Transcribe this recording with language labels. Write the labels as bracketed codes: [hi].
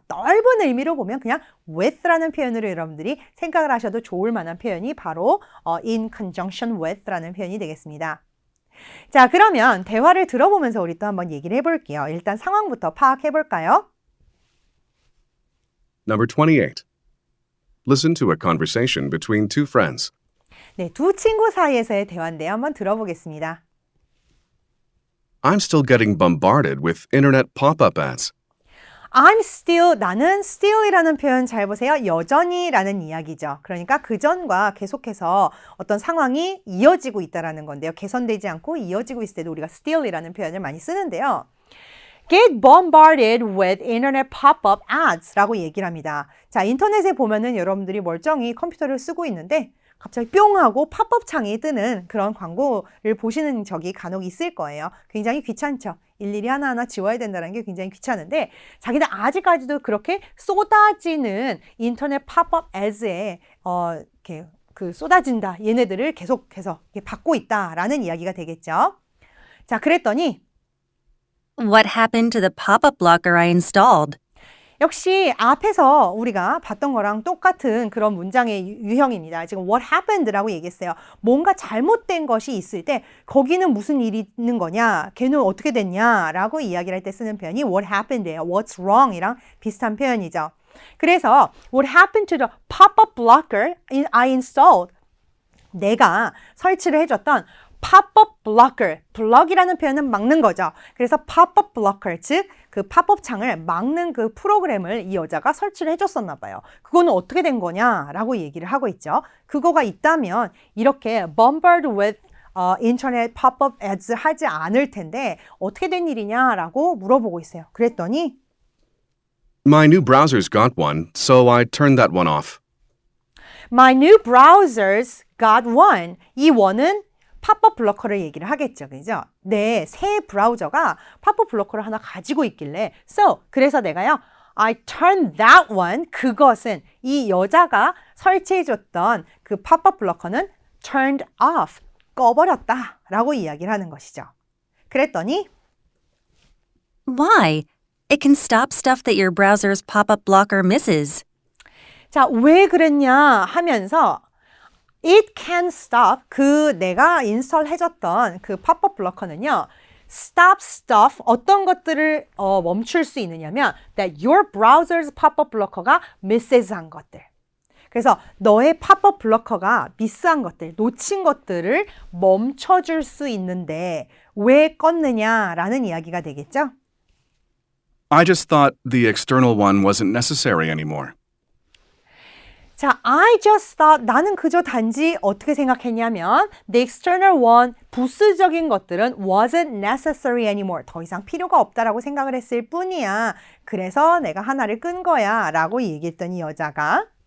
[ko] 넓은 의미로 보면 그냥 with라는 표현으로 여러분들이 생각을 하셔도 좋을 만한 표현이 바로 [en] in conjunction with [ko] 라는 표현이 되겠습니다. 자, 그러면 대화를 들어보면서 우리 또 한번 얘기를 해볼게요. 일단 상황부터 파악해볼까요? [en] Number 28. Listen to a conversation between two friends. [ko] 네, 두 친구 사이에서의 대화인데요. 한번 들어보겠습니다. [en] I'm still getting bombarded with internet pop-up ads. [ko] 나는 still이라는 표현 잘 보세요. 여전히라는 이야기죠. 그러니까 그전과 계속해서 어떤 상황이 이어지고 있다라는 건데요. 개선되지 않고 이어지고 있을 때도 우리가 still이라는 표현을 많이 쓰는데요. [en] Get bombarded with internet pop-up ads [ko] 라고 얘기를 합니다. 자, 인터넷에 보면은 여러분들이 멀쩡히 컴퓨터를 쓰고 있는데 갑자기 뿅 하고 팝업 창이 뜨는 그런 광고를 보시는 적이 간혹 있을 거예요. 굉장히 귀찮죠. 일일이 하나하나 지워야 된다는 게 굉장히 귀찮은데 자기들 아직까지도 그렇게 쏟아지는 인터넷 팝업 애즈에 이렇게 쏟아진다. 얘네들을 계속해서 받고 있다라는 이야기가 되겠죠. 자, 그랬더니 [en] What happened to the pop-up blocker I installed? [ko] 역시 앞에서 우리가 봤던 거랑 똑같은 그런 문장의 유형입니다. 지금 [en] what happened [ko] 라고 얘기했어요. 뭔가 잘못된 것이 있을 때 거기는 무슨 일이 있는 거냐, 걔는 어떻게 됐냐라고 이야기를 할 때 쓰는 표현이 what happened예요. what's wrong이랑 비슷한 표현이죠. [en] 그래서 what happened to the pop-up blocker I installed? [ko] 내가 설치를 해줬던 pop-up blocker, 블럭이라는 표현은 막는 거죠. 그래서 pop-up blocker, 즉 그 팝업 창을 막는 그 프로그램을 이 여자가 설치를 해줬었나 봐요. 그거는 어떻게 된 거냐라고 얘기를 하고 있죠. 그거가 있다면 이렇게 [en] bombarded with [ko] 인터넷 pop-up ads 하지 않을 텐데 어떻게 된 일이냐라고 물어보고 있어요. 그랬더니 [en] My new browser's got one, so I turned that one off. My new browsers got one. [ko] 이 one은 팝업 블로커를 얘기를 하겠죠. 그죠? 네, 새 브라우저가 팝업 블로커를 하나 가지고 있길래 그래서 내가요. [en] I turned that one. [ko] 그것은 이 여자가 설치해줬던 그 팝업 블로커는 turned off. 꺼버렸다 라고 이야기를 하는 것이죠. 그랬더니 [en] Why? It can stop stuff that your browser's pop-up blocker misses. [ko] 자, 왜 그랬냐 하면서 [en] It can stop, [ko] 그 내가 인스톨 해줬던 그 팝업 블로커는요. [en] Stop stuff, [ko] 어떤 것들을 멈출 수 있느냐면 [en] that your browser's pop-up blocker [ko] 가 misses한 것들. 그래서 너의 팝업 블로커가 미스한 것들, 놓친 것들을 멈춰줄 수 있는데 왜 껐느냐라는 이야기가 되겠죠? [en] I just thought the external one wasn't necessary anymore. [ko] 자, [en] I just thought, [ko] 나는 그저 단지 어떻게 생각했냐면 [en] the external one, [ko] 부수적인 것들은 [en] wasn't necessary anymore. [ko] 더 이상 필요가 없다라고 생각을 했을 뿐이야. 그래서 내가 하나를 끈 거야 라고 얘기했더니 여자가